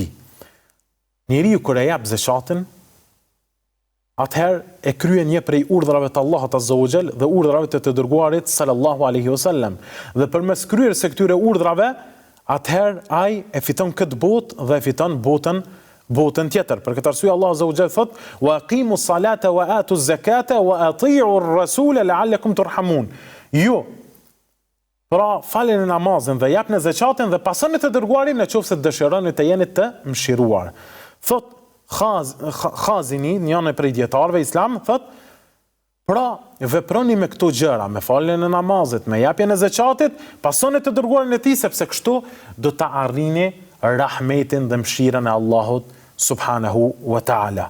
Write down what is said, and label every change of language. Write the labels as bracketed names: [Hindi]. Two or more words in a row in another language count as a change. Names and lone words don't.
[Albanian] Njeriu kur e jap zakatin, atëherë e kryen një prej urdhrave të Allahut [Arabic] عز وجل [Albanian] dhe urdhrave të dërguarit [Arabic] صلى الله عليه وسلم. [Albanian] Dhe përmes kryerjes së këtyre urdhrave, atëherë ai e fiton këtë botë dhe e fiton botën tjetër. Për këtë arsye Allah [Arabic] عز وجل [Albanian] thot: [Arabic] "وأقيموا الصلاة وآتوا الزكاة وأطيعوا الرسول لعلكم ترحمون." [Albanian] Ju pra faleni namazin dhe japni zakatin dhe pasoni të dërguarin nëse dëshironi të jeni të mëshiruar. Thot Khazini, një prej dietarëve islam, thot: pra veproni me këto gjëra, me faljen e namazit, me japjen e zakatit, pasoni të dërguarin e tij, sepse kështu do ta arrini rahmetin dhe mëshirën e Allahut [Arabic] سبحانه وتعالى.